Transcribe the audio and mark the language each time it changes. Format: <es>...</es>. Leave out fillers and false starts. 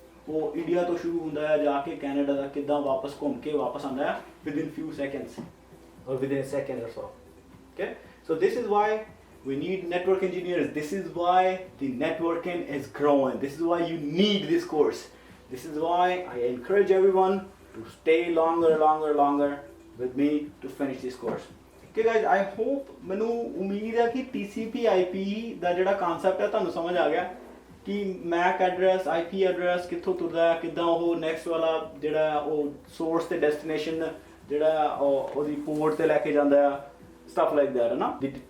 <pa>ਉਹ ਇੰਡੀਆ ਤੋਂ ਸ਼ੁਰੂ ਹੁੰਦਾ ਹੈ, ਜਾ ਕੇ ਕੈਨੇਡਾ ਦਾ ਕਿੱਦਾਂ ਵਾਪਸ ਘੁੰਮ ਕੇ ਵਾਪਸ ਆਉਂਦਾ ਹੈ</pa> <en>Within few seconds or within a second or so। Okay, so this is why we need network engineers. This is why the networking is growing. This is why you need this course. This is why I encourage everyone to stay longer with me to finish this course। Okay guys, I hope,</en> <pa>ਮੈਨੂੰ ਉਮੀਦ ਹੈ ਕਿ TCP IP ਦਾ ਜਿਹੜਾ concept ਹੈ ਤੁਹਾਨੂੰ ਸਮਝ ਆ ਗਿਆ ਕਿ ਮੈਕ ਐਡਰੈਸ, IP ਐਡਰੈਸ ਕਿੱਥੋਂ ਤੁਰਦਾ ਹੈ, ਕਿੱਦਾਂ ਉਹ ਨੈਕਸਟ ਵਾਲਾ ਜਿਹੜਾ ਉਹ ਸੋਰਸ ਤੇ ਡੈਸਟੀਨੇਸ਼ਨ ਜਿਹੜਾ ਉਹਦੀ ਪੋਰਟ ਤੇ ਲੈ ਕੇ ਜਾਂਦਾ ਆ,</pa> <en>stuff like that</en> <pa>ਹੈ ਨਾ।</pa>